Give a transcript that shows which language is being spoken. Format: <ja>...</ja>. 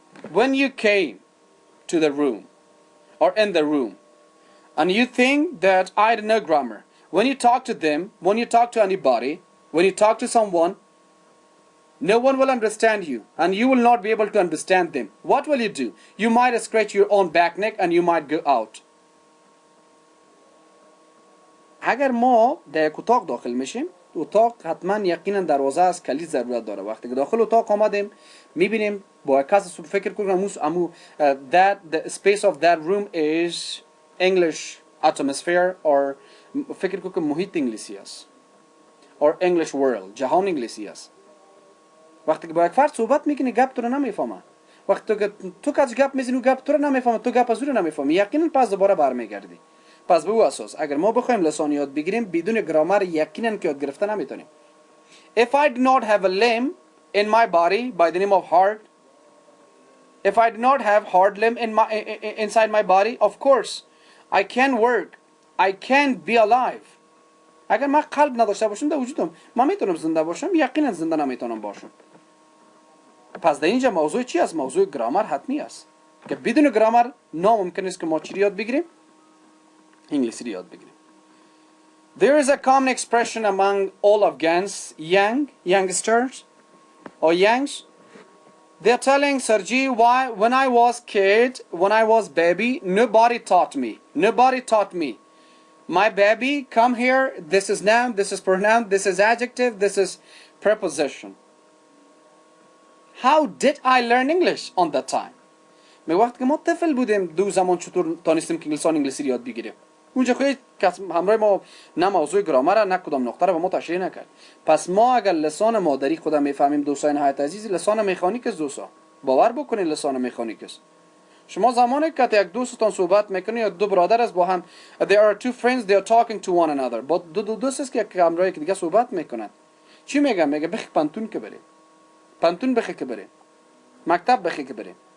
<en>When you came to the room or in the room and you think that I don't know grammar, when you talk to them, when you talk to anybody, when you talk to someone, no one will understand you and you will not be able to understand them. What will you do? You might scratch your own back neck and you might go out.</en> <fa>اگر ما در یک اتاق داخل میشیم، اتاق حتما یقینا دروازه از کلید ضرورت داره. وقتی که داخل اتاق آمدیم میبینیم با کسی فکر کنیم</fa> <en>that the space of that room is English atmosphere or</en> <fa>فکر کنیم محیط انگلیسی است</fa> <en>or English world،</en> <fa>جهان انگلیسی است. وقتی که با یک فرد صحبت میکنی گپ تو رو نمیفهمه. وقتی که تو کج گپ میزنی گپ تو رو نمیفهمه، تو گپ از او رو نمیفهمی، یقینا پس دوباره برمیگردی. پس به او اساس اگر ما بخوایم لسان یاد بگیریم بدون گرامر یقینا که یاد گرفتن نمیتونیم.</fa> <en>If I do not have a limb in my body by the name of heart, if I do not have hard limb inside my body, of course I can work, I can be alive.</en> <fa>اگر من قلب نداشته باشم در وجودم من میتونم زنده باشم؟ یقینا زنده نمیتونم باشم. پس در اینجا موضوع چی است؟ موضوع گرامر حتمی است. که بدون گرامر ناممکن است که ما چی یاد بگیریم؟ انگلیسی یاد بگیریم.</fa> <en>There is a common expression among all Afghans, youngsters or youngs. They're telling Sergi, why when I was kid, when I was baby, nobody taught me. Nobody taught me. My baby, come here, this is noun, this is pronoun, this is adjective, this is preposition. How did I learn English on that time?</en> <fa>می وقت که ما طفل بودیم دو زمان چطور تانستیم که انگلیسی یاد بگیریم؟ اونجا خیلی کس همراه ما نه موضوع گرامر نه کدام نقطه رو به ما تشریح نکرد. پس ما اگر لسان مادری خودم میفهمیم دوستان نهایت عزیز، لسان مکانیک است دوستا. باور بکنید لسان مکانیک است. شما زمانی که یک دوستتان صحبت میکنید یا دو برادر است با هم</fa> <en>there are two friends they are talking to one another</en> <fa>با دوست است که همراه یک دیگه صحبت میکنن چی میگم؟ میگه بخی پانتون که بریم، پانتون بخی که بریم، مکتب بخی که بریم.</fa>